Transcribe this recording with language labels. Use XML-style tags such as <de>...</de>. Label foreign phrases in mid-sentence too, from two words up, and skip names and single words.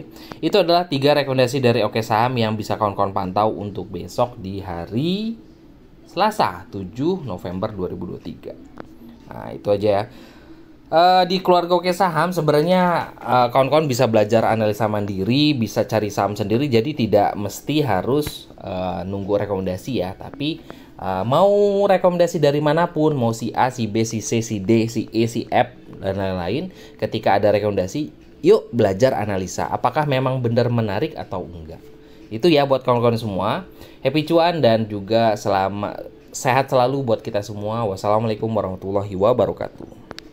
<id>Itu adalah 3 rekomendasi dari Oke Saham yang bisa kawan-kawan pantau untuk besok di hari Selasa 7 November 2023. Nah, itu aja ya. Di keluarga Oke Saham sebenarnya kawan-kawan bisa belajar analisa mandiri, bisa cari saham sendiri, jadi tidak mesti harus nunggu rekomendasi ya. Tapi mau rekomendasi dari manapun, mau si A, si B, si C, si D, si E, si F dan lain-lain, ketika ada rekomendasi, yuk belajar analisa apakah memang benar menarik atau enggak. Itu ya buat kawan-kawan semua. Happy cuan dan juga sehat selalu buat kita semua.</id> <ar>والسلام عليكم ورحمة الله وبركاته.</ar>